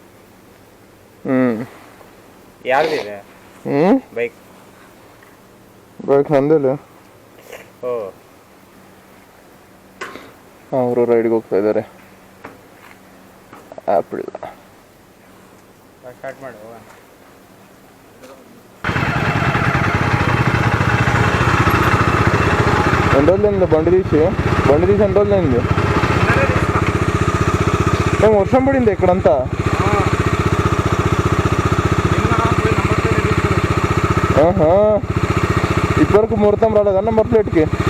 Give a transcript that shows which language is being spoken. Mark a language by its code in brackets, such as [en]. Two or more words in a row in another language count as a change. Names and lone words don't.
[kn] ಯಾರ್ದಿದೆ ಬೈಕ್? ಬೈಕ್ ನಂದಿಲ್ಲ. ಅವರು ರೈಡ್ಗೆ ಹೋಗ್ತಾ ಇದ್ದಾರೆ. ಆ್ಯಪ್ ಇಲ್ಲ. ಸ್ಟಾರ್ಟ್ ಮಾಡು. [te] ఎన్ని రోజులైంది బండి తీసి ఎన్ని రోజులైంది? మేము వర్షం పడింది ఇక్కడంతా. ఇప్పటివరకు ముహూర్తం రాలేదా [en] number plate?